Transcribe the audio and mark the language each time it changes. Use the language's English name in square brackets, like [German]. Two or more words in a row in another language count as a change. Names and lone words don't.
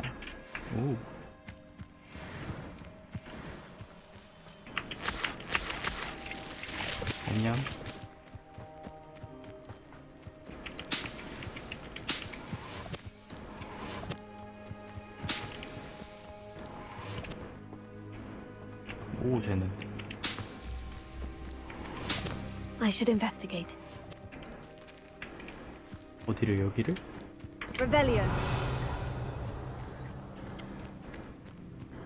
[Korean] 오. 안녕. 오, 쟤는. [English] I should investigate. [Korean] 어디를, 여기를? Revelio.